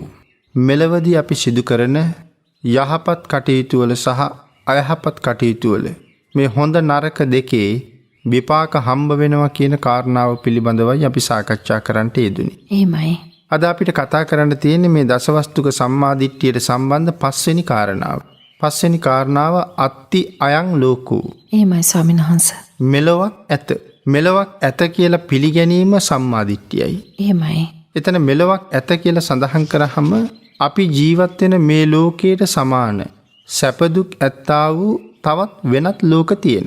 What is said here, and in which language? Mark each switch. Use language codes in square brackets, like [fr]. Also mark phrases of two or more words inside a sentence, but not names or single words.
[si] මෙලවදී අපි සිදු කරන යහපත් කටයුතු වල සහ අයහපත් කටයුතු වල මේ හොඳ නරක දෙකේ විපාක හම්බ වෙනවා කියන කාරණාව පිළිබඳවයි අපි සාකච්ඡා කරන්නට යෙදුනේ. එහෙමයි. අද අපිට කතා කරන්න තියෙන්නේ මේ දසවස්තුක සම්මාදිට්ඨියට සම්බන්ධ පස්වෙනි කාරණාව. පස්වෙනි කාරණාව [pi] අත්ති අයං ලෝකෝ. [si] එහෙමයි ස්වාමීන් වහන්සේ. මෙලොවක් ඇත. මෙලොවක් ඇත කියලා පිළිගැනීම සම්මාදිට්ඨියයි. එහෙමයි. එතන මෙලොවක් ඇත කියලා සඳහන් කරාම අපි ජීවත් වෙන මේ ලෝකයට සමාන සැප දුක් ඇත්තා වූ තවත් වෙනත් ලෝක තියෙනවා.